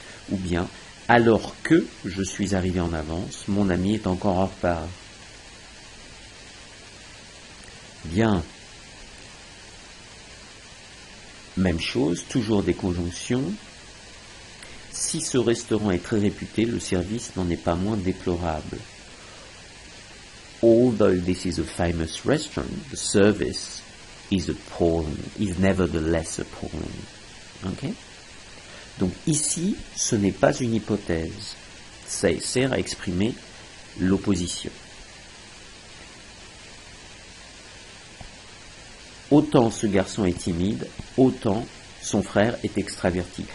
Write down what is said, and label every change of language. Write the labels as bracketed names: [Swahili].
[French] Ou bien, alors que je suis arrivé en avance, mon ami est encore en retard. Bien. Même chose, toujours des conjonctions. Si ce restaurant est très réputé, le service n'en est pas moins déplorable. [English] Although this is a famous restaurant, the service is nevertheless appalling. Okay? [French] Donc ici, ce n'est pas une hypothèse. Ça sert à exprimer l'opposition. Autant ce garçon est timide, autant son frère est extraverti.